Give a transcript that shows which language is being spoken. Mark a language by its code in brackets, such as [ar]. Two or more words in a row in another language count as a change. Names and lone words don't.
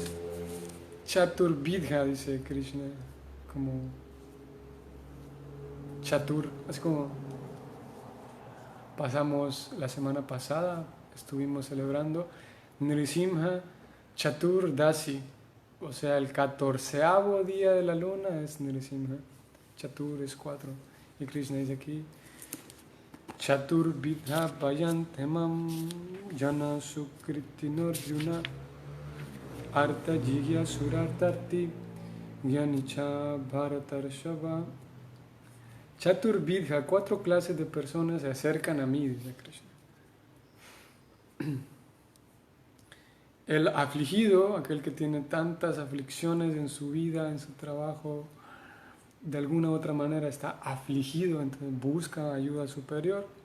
[es] Chaturvidha, dice Krishna, como Chatur, así como pasamos la semana pasada, estuvimos celebrando Nrisimha Chaturdasi, o sea, el 14º día de la luna es Nrisimha, Chatur es 4, y Krishna dice aquí, [sa] Chaturvidha Payantemam Jana Sukritinarjuna Arta Jigya Surartati Gyanicha Bharatarshava. [es] Chaturvidha, 4 clases de personas se acercan a mí, dice Krishna. El afligido, aquel que tiene tantas aflicciones en su vida, en su trabajo, de alguna u otra manera está afligido, entonces busca ayuda superior.